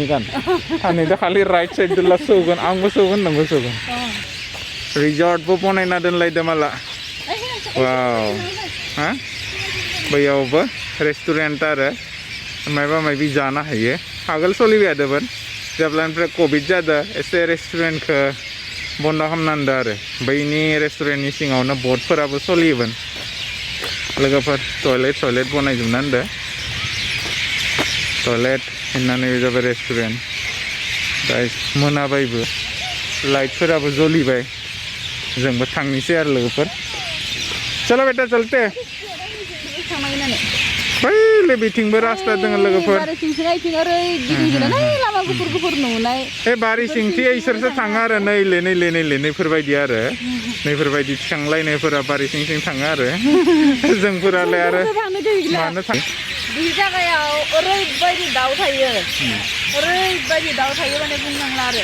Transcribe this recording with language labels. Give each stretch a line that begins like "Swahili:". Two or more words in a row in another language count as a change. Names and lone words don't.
Bodo: गान सानैदो खालि राइट साइडदोल' सौगोन आंबो सौगोन नोंबो सौगोन रिजर्टबो बनायना दोनलायदो माला वाव हा बैयावबो रेस्टुरेन्ट आरो माबा माबि जानो हायो आगोल सोलिबाय थादोंमोन जेब्लानिफ्राय कभिड जादों एसे रेस्टुरेन्टखौ बन्द खालामना होदों आरो बैनि रेस्टुरेन्टनि सिङावनो बटफोराबो सोलियोमोन लोगोफोर टयलेट बनायजोबना होदों टयलेट होननानै जाबाय रेस्टुरेन्ट दा मोनाबायबो लाइटफोराबो जलिबाय जोंबो थांनोसै आरो लोगोफोर
Hindi: चलो बेटा चलते
Bodo: बैले बिथिंबो रास्ता दङ लोगोफोर ए बारि सिंथि इसोरसो थाङो आरो नैफोरबायदि आरो नैफोरबायदि थिखांलायनायफोरा बारि सिं सिं थाङो आरो जोंफोरालाय आरो मानो थाङो बे जायगायाव ओरैबायदि दाउ थायो माने बुंनांला आरो